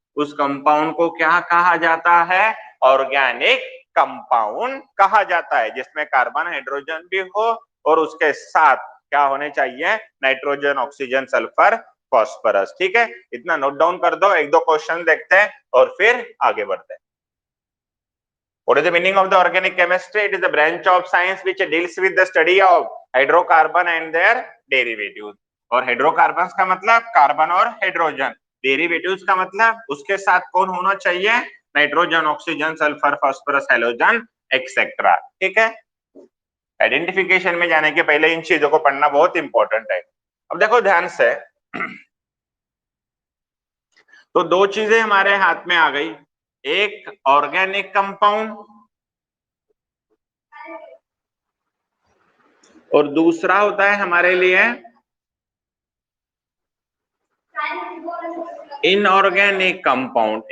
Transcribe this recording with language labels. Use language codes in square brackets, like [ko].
[hi] उस कंपाउंड को क्या कहा जाता है? ऑर्गेनिक कंपाउंड कहा जाता है, जिसमें कार्बन हाइड्रोजन भी हो और उसके साथ क्या होने चाहिए? नाइट्रोजन, ऑक्सीजन, सल्फर, फॉस्फोरस, ठीक है। इतना नोट डाउन कर दो, एक दो क्वेश्चन देखते हैं और फिर आगे बढ़ते हैं। [en] What is the meaning of the organic chemistry? It is a branch of science which deals with the study of hydrocarbon and their derivatives. [hi] और हाइड्रोकार्बन का मतलब कार्बन और हाइड्रोजन, डेरिवेटिव्स का मतलब उसके साथ कौन होना चाहिए? Nitrogen, oxygen, sulphur, phosphorus, halogen, etcetera, ठीक है। आइडेंटिफिकेशन में जाने के पहले इन चीजों को पढ़ना बहुत इंपॉर्टेंट है। अब देखो ध्यान से, तो दो चीजें हमारे हाथ में आ गई, एक ऑर्गेनिक कंपाउंड और दूसरा होता है हमारे लिए इनऑर्गेनिक कंपाउंड।